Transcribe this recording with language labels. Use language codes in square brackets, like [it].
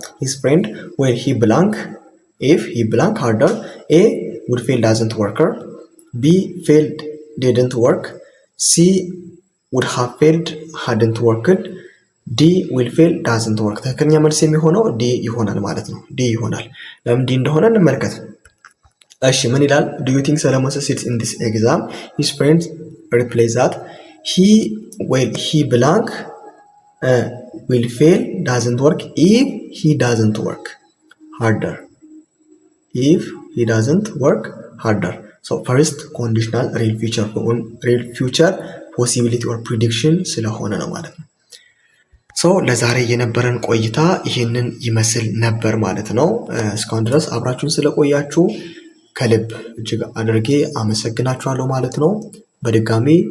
[en] His friend will he blank if he blank harder? A would fail doesn't worker, B failed didn't work, C would have failed hadn't worked [am] ዲ [en] will fail doesn't work [am] ትክክለኛ መልስ የሚሆነው ዲ ይሆናል ማለት ነው። ዲ ይሆናል። ለምን ዲ እንደሆነ እንመልከት። እሺ ምን ይላል? [en] do you think Solomon succeeds in this exam? his friends reply that he blank will fail doesn't work if he doesn't work harder. if he doesn't work harder. so first conditional real future possibility or prediction [am] ስለሆነ ነው ማለት ነው። ለዛሬ የነበረን ቆይታ ይህንን ይመስል ነበር ማለት ነው። እስካሁን ድረስ አብራችሁን ስለቆያችሁ ከልብ እጅግ አድርጌ አመሰግናችኋለሁ ማለት ነው። በድጋሚ